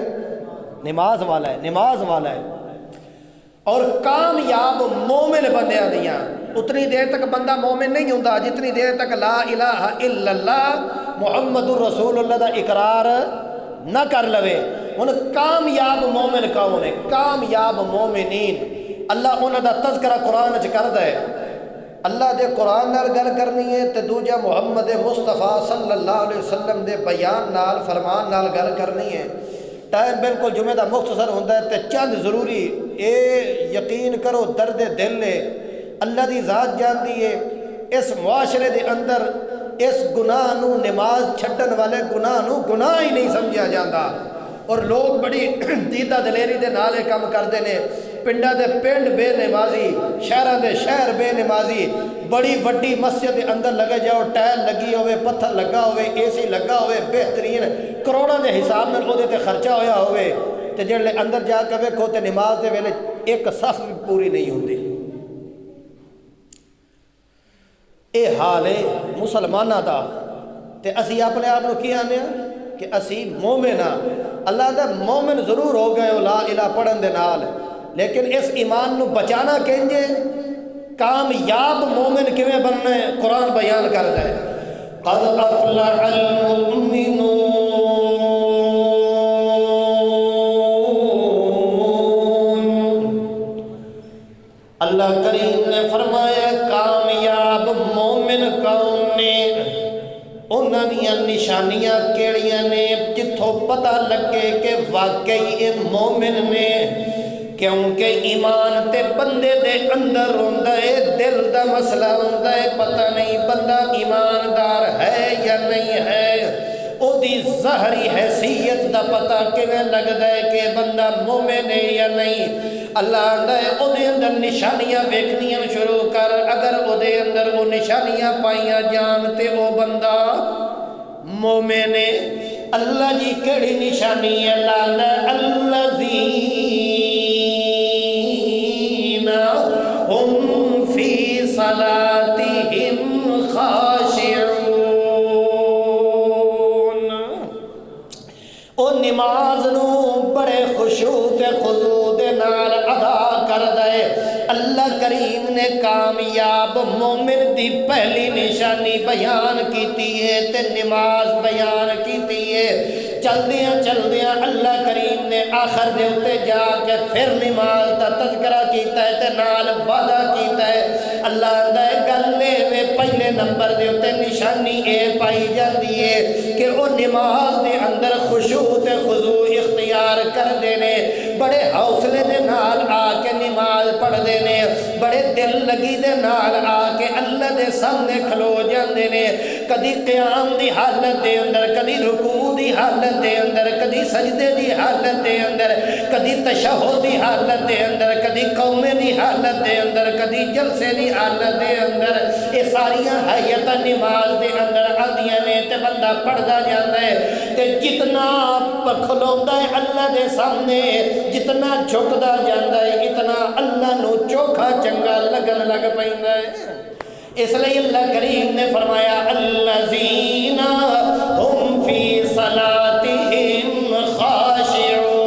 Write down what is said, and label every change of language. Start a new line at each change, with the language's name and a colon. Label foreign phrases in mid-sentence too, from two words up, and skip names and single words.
Punjabi: نماز والا ہے، نماز والا ہے۔ اور کامیاب مومن بندیاں دیاں اتنی دیر تک بندہ مومن نہیں ہوندہ جتنی دیر تک
Arabic: لا الہ الا اللہ محمد الرسول اللہ
Punjabi: دا اقرار نہ کر لوے۔ ان کامیاب مومن کون ہے؟ کامیاب مومنین اللہ انہاں دا تذکرہ قرآن وچ کردا ہے۔ اللہ دے قرآن نال گل کرنی ہے تے دوجا محمد مصطفیٰ
Arabic: صلی اللہ علیہ وسلم
Punjabi: دے بیان نال فرمان نال گل کرنی ہے۔ ٹائم بالکل جمعہ دا مختصر ہوندہ ہے تے چند ضروری اے یقین کرو درد دل نے اللہ دی ذات جان دیئے اس معاشرے دے اندر اس گناہ نو نماز چھٹن والے گناہ نو گناہ ہی نہیں سمجھا جاندہ، اور لوگ بڑی دیدہ دلیری دے نالے کام کردے نے، پنڈا دے پنڈ بے نمازی، شہرہ دے شہر بے نمازی، بڑی وڈی مسجد دے اندر لگے جاؤ، ٹائل لگی ہوئے، پتھر لگا ہوئے، اے سی لگا ہوئے، بہترین کروڑوں دے حساب میں وہ تے خرچہ ہویا ہوئے، تے جڑے اندر جا کے ویکھو تے نماز دے ویلے ایک صف بھی پوری نہیں ہوندی۔ اے حال ہے مسلمانہ دا، تے اسی اپنے آپ نو کی آنے ہیں کہ اسی مومن ہاں۔ اللہ دا مومن ضرور ہو گئے
Arabic: لا الہ
Punjabi: پڑھن دے نال، لیکن اس ایمان نو بچانا کہنجے کامیاب مومن کیویں بننا ہے قرآن بیان کردا ہے۔
Arabic: قد افلح المؤمنون،
Punjabi: اللہ کریم نے فرمایا کامیاب مومن کون نے؟ انہاں دیاں نشانیاں کیڑیاں نے جتھوں پتہ لگے کہ واقعی یہ مومن نے، کیونکہ ایمان تے بندے دے اندر ہوندہ ہے، دل دا مسئلہ ہوندہ ہے، پتہ نہیں بندہ ایماندار ہے یا نہیں ہے، او دی ظاہری حیثیت دا پتہ کیویں لگدا ہے کہ بندہ مومن ہے یا نہیں۔ اللہ آندا ہے او دے اندر نشانیاں ویکھنیاں شروع کر، اگر او دے اندر وہ نشانیاں پائیاں جان تے او بندہ مومن ہے۔ اللہ جی کیڑی نشانی ہے؟ اللہ آندا ہے
Arabic: الذین ہم فی صلاتہم خاشعون،
Punjabi: او نماز نو بڑے خشوع تے خضوع دے نال ادا کردا ہے۔ اللہ کریم نے کامیاب مومن دی پہلی نشانی بیان کیتی ہے تے نماز بیان کیتی ہے۔ چلدیاں اللہ کریم نے آخر دے اتے جا کے پھر نماز دا تذکرہ کیتا ہے تے نال وعدہ کیتا ہے۔ اللہ آندا ہے گلے میں پہلے نمبر دے اتے نشانی اے پائی جاندی ہے کہ او نماز دے اندر خشوع تے خضوع اختیار کر دینے، بڑے حوصلے دے نال آ کے نماز پڑھ دینے، بڑے دل لگی دے نال آ کے اللہ دے سامنے کھلو جاندے نے، کدی قیام دی حالت دے اندر، کدی رکوع دی حالت دے اندر، کدی سجدے دی حالت دے اندر، کدی تشہد دی حالت دے اندر، کدی قومے دی حالت دے اندر، کدی جلسے دی حالت دے اندر، یہ ساریاں حیت نماز دے اندر آدیاں نے تے بندہ پڑھدا جاندا ہے تے جتنا کھلوندا ہے اللہ دے سامنے جتنا جھکدا جاندا ہے اتنا اللہ نو چوکھا چنگا لگن لگ پیندا ہے اس لیے اللہ کریم نے فرمایا
Arabic: الذین ہم فی صلاتہم خاشعون